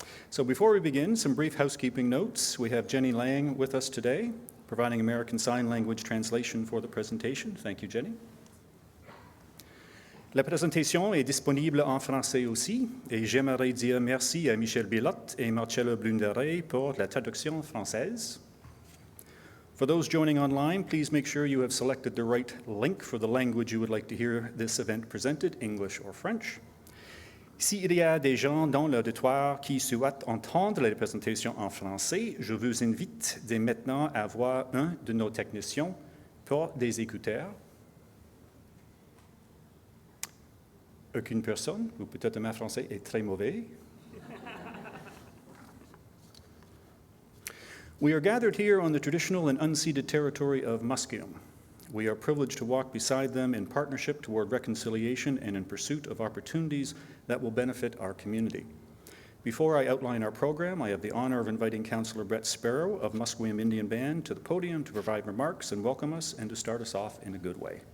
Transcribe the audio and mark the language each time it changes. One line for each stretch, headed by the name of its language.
English: So before we begin, some brief housekeeping notes. We have Jenny Lang with us today, providing American Sign Language translation for the presentation. Thank you, Jenny.
French: La présentation est disponible en français aussi, et j'aimerais dire merci à Michel Bilotte et Marcella Blunderey pour la traduction française.
English: For those joining online, please make sure you have selected the right link for the language you would like to hear this event presented, English or French.
French: S'il y a des gens dans l'auditoire qui souhaitent entendre la présentation en français, je vous invite dès maintenant à voir un de nos techniciens pour des écouteurs. Aucune personne, ou peut-être ma français est très mauvais.
English: We are gathered here on the traditional and unceded territory of Musqueam. We are privileged to walk beside them in partnership toward reconciliation and in pursuit of opportunities that will benefit our community. Before I outline our program, I have the honor of inviting Councillor Brett Sparrow of Musqueam Indian Band to the podium to provide remarks and welcome us and to start us off in a good way.